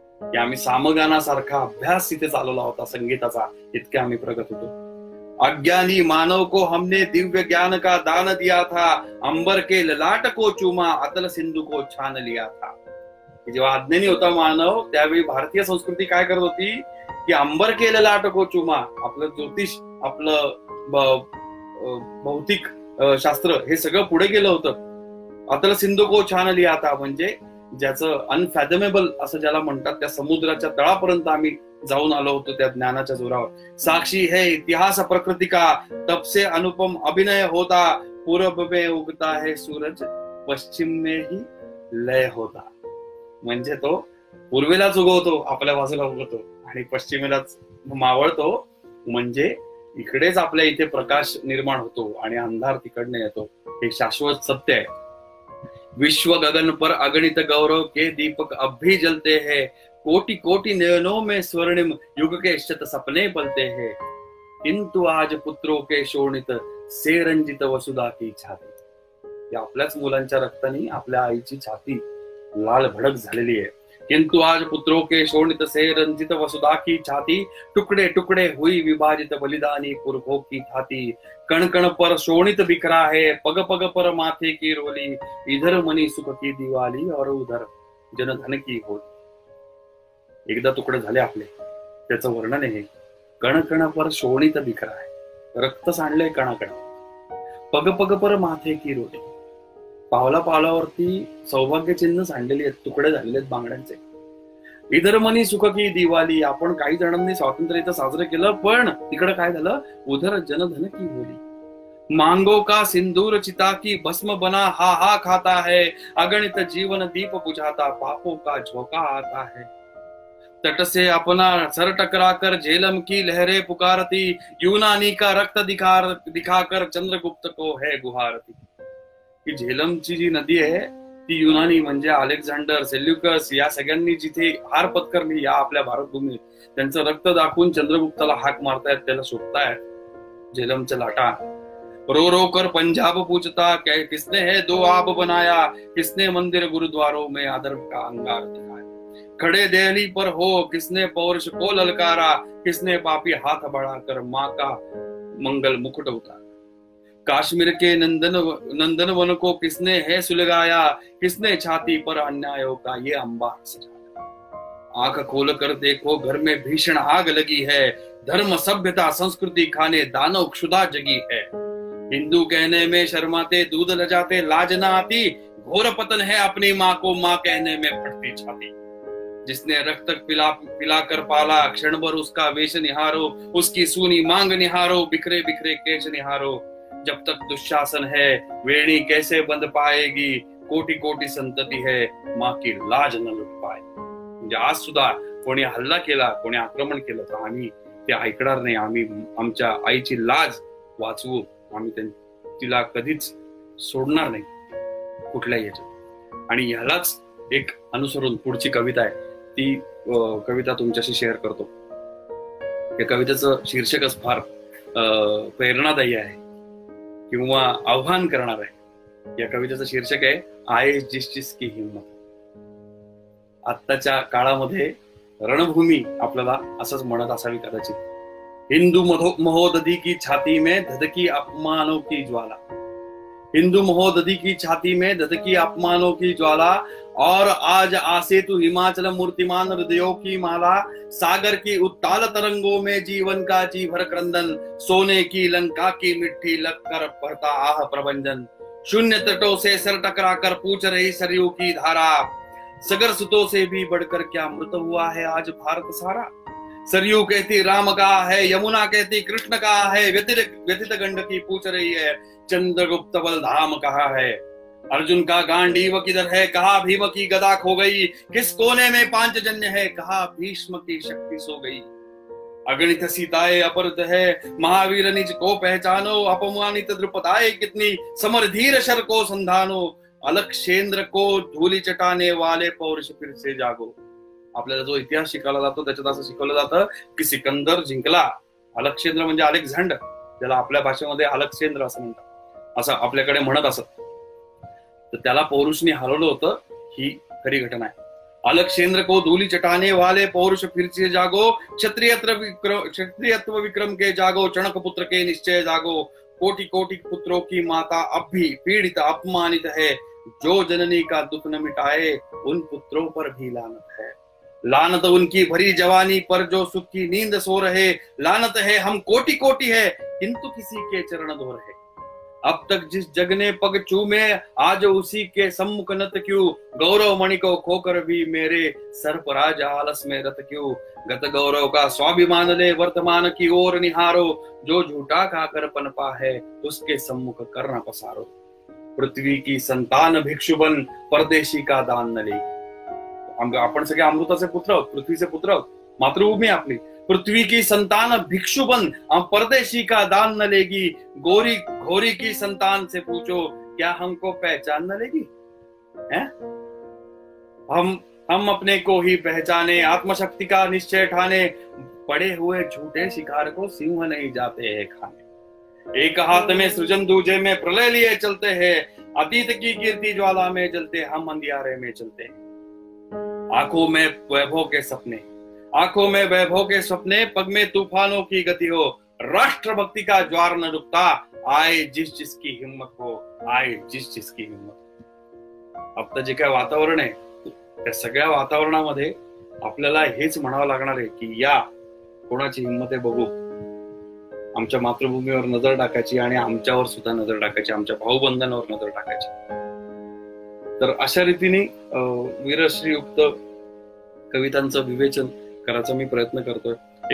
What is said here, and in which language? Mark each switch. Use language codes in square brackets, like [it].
[mr] की आम्ही सामगानासारखा अभ्यास इथे चालवला होता संगीताचा, इतके आम्ही प्रगत होतो. [hi] अज्ञानी मानव को हमने दिव्य ज्ञान का दान दिया था, अंबर के ललाट को चूमा अतल सिंधु को छान लिया था. [mr] जेव्हा अज्ञानी होता मानव, त्यावेळी भारतीय संस्कृती काय करत होती की [hi] अंबर के ललाट को चूमा, [mr] आपलं ज्योतिष, आपलं भौतिक शास्त्र, हे सगळं पुढे गेलं होतं. [hi] अतल सिंधू को छान लिया था, [mr] म्हणजे ज्याचं अनफॅथमेबल असं ज्याला म्हणतात, त्या समुद्राच्या तळापर्यंत आम्ही जाऊन आलो होतो त्या ज्ञानाच्या जोरावर. [hi] साक्षी है इतिहास प्रकृति का, तब से अनुपम अभिनय होता, पूर्व में उगता है सूरज, पश्चिम में ही लय होता. [mr] म्हणजे तो पूर्वेलाच उगवतो, आपल्या बाजूला उगवतो, आणि पश्चिमेलाच मावळतो, म्हणजे इकडेच आपल्या इथे प्रकाश निर्माण होतो आणि अंधार तिकडने येतो. हे शाश्वत सत्य आहे. [hi] विश्व गगन पर अगणित गौरव के दीपक अब भी जलते हैं, कोटि कोटि नयनों में स्वर्णिम युग के शत सपने पलते हैं, किंतु आज पुत्रों के शोणित से रंजित वसुधा की छाती. [mr] आपल्याच मुलांच्या रक्ताने आपल्या आईची छाती लाल भडक झालेली आहे. [hi] किंतु आज पुत्रों के शोणित से रंजित वसुधा की छाती, टुकड़े टुकड़े हुई विभाजित बलिदानी पुरखों की थाती. कण कण पर शोणित बिखरा है, पग पग पर माथे की रोली, इधर मनी सुख की दिवाली और उधर जनधन की होली. [mr] एकदा तुकडे झाले आपले, त्याचं वर्णन आहे. [hi] कण कण पर शोणित बिखरा है, [mr] रक्त सांडले कणाकण, [hi] पग पग पर माथे की रोली, [mr] पावला पावलावरती सौभाग्य चिन्ह सांडलेली आहेत, तुकडे झालेले आहेत बांगड्यांचे. [hi] इधर मनी सुख की दिवाळी, [mr] आपण काही जणांनी स्वातंत्र्य इथं साजरं केलं, पण तिकडं काय झालं, [hi] उधर जनधन की होली. मांगो का सिंदूर चिता की भस्म बना हा हा खाता है, अगणित जीवन दीप बुझाता पापों का झोंका आता है. तट से अपना सर टकराकर झेलम की लहरें पुकारती, यूनानी का रक्त दिखाकर चंद्रगुप्त को है गुहारती. की झेलमची जी नदी आहे ती युनानी म्हणजे अलेक्झांडर, सेल्युकस या सगळ्यांनी जिथे हार पत्करली या आपल्या भारतभूमीत, त्यांचं रक्त दाखवून चंद्रगुप्ताला हाक मारतायत, त्याला शोधतायत झेलमच्या लाटा. रो रो कर पंजाब पूछता, किसने है दो आब बनाया, किसने मंदिर गुरुद्वारों में अदर्भ का अंगार दिखाया. खड़े दहली पर हो किसने पौरुष को ललकारा, किसने पापी हाथ बढ़ाकर माँ का मंगल मुकुट उतारा. काश्मीर के नंदन वन को किसने है सुलगाया, किसने छाती पर अन्यायों का ये अंबार सजाया। आंख खोल कर देखो घर में भीषण आग लगी है, धर्म सभ्यता संस्कृति खाने दानव क्षुधा जगी है। हिंदू कहने में शर्माते दूध लजाते लाज ना आती, घोर पतन है अपनी माँ को माँ कहने में फटती छाती। जिसने रक्त पिला कर पाला क्षण भर उसका वेश निहारो, उसकी सूनी मांग निहारो, बिखरे बिखरे केश निहारो। जब तक दुशासन है वेणी कैसे बंद पाएगी, कोटी कोटी संतती है माँ की लाज न लुट पाए। [mr] म्हणजे आज सुद्धा कोणी हल्ला केला, कोणी आक्रमण केलं तर आम्ही ते ऐकणार नाही। आम्ही आमच्या आईची लाज वाचवू, आम्ही तिला कधीच सोडणार नाही कुठल्याही याच्यात। आणि ह्यालाच एक अनुसरून पुढची कविता आहे, ती कविता तुमच्याशी शेअर करतो। या कवितेचं शीर्षकच फार प्रेरणादायी आहे किंवा आव्हान करणार आहे। या कवितेचं शीर्षक आहे [hi] आए जिस जिस की हिम्मत। [mr] आत्ताच्या काळामध्ये रणभूमी आपल्याला असंच म्हणत असावी कदाचित। [hi] हिंदू महोदधी की छाती में धधकी अपमानों की ज्वाला, हिंदू महोदधी की छाती में धधकी अपमानों की ज्वाला। और आज आसे तू हिमाचल मूर्तिमान हृदयों की माला, सागर की उत्ताल तरंगों में जीवन का जी भर क्रंदन, सोने की लंका की मिट्टी लगकर पढ़ता आह प्रभंजन। शून्य तटों से सर टकरा कर पूछ रही सरयू की धारा, सगर सुतों से भी बढ़कर क्या मृत हुआ है आज भारत सारा। सरयू कहती राम का है, यमुना कहती कृष्ण का है, व्यथित गंडकी पूछ रही है चंद्रगुप्त बलधाम कहाँ है। अर्जुन का गांडीव किधर है, कहा भीम की गदा खो गई, किस कोने में पांचजन्य है, कहा भीष्म की शक्ति सो गई। अगणित सीताएं अपहृत है, महावीर निज को पहचानो, अपमानित द्रुपदाएं कितनी, समर धीर शर को संधानो। अलक्षेंद्र को धूली चटाने वाले पौरुष फिर से जागो। [mr] आपल्याला जो इतिहास शिकवला जातो त्याच्यात असं शिकवलं जातं की सिकंदर जिंकला। अलक्षेंद्र म्हणजे अलेक्झांडर, ज्याला आपल्या भाषेमध्ये अलक्षेंद्र असं म्हणतात, असं आपल्याकडे म्हणत असत। तर त्याला पौरुषने हरवलं होतं, ही खरी घटना आहे। [hi] अलक्षेंद्र को धूली चटाने वाले पौरुष फिर से जागो, क्षत्रियत्व विक्रम के जागो, चणक पुत्र के निश्चय जागो। कोटि कोटि पुत्रों की माता अब भी पीड़ित अपमानित है, जो जननी का दुख न मिटाए उन पुत्रों पर भी लानत है। लानत उनकी भरी जवानी पर जो सुख की नींद सो रहे, लानत है हम कोटि कोटि है किंतु किसी के चरण धो रहे। अब तक जिस जग ने पग चूमे आज उसी के सम्मुख नत क्यों, गौरव मणि को खोकर भी मेरे सर पर आज आलस में रत क्यों। गत गौरव का स्वाभिमान ले वर्तमान की ओर निहारो, जो झूठा खाकर पनपा है उसके सम्मुख करना पसारो। पृथ्वी की संतान भिक्षु बन परदेशी का दान न ले। [mr] आपण सगळे अमृताचे पुत्र आहोत, पृथ्वीचे पुत्र आहोत, मातृभूमी आपली। [hi] पृथ्वी की संतान भिक्षु बन परदेशी का दान न लेगी, गोरी घोरी की संतान से पूछो क्या हमको पहचान न लेगी। है? हम अपने को ही पहचाने, आत्मशक्ति का निश्चय ठाने, पड़े हुए झूठे शिकार को सिंह नहीं जाते हैं खाने। एक हाथ में सृजन दूजे में प्रलय लिए चलते हैं, अतीत की कीर्ति ज्वाला में जलते हम अंधियारे में चलते हैं। आंखों में वैभव के सपने, आंखों में वैभव के सपने, पग में तूफानों की गति हो, राष्ट्रभक्ति का ज्वार न रुकता, आए जिस जिसकी हिम्मत हो, आए जिस जिसकी हिम्मत। [mr] आता जे काय वातावरण आहे त्या सगळ्या वातावरणामध्ये आपल्याला हेच म्हणावं लागणार आहे की या कोणाची हिम्मत आहे बघू, आमच्या मातृभूमीवर नजर टाकायची आणि आमच्यावर सुद्धा नजर टाकायची, आमच्या भाऊबंधांवर नजर टाकायची। तर अशा रीतीने वीरश्रीयुक्त कवितांचं विवेचन करायचा मी प्रयत्न करतोय।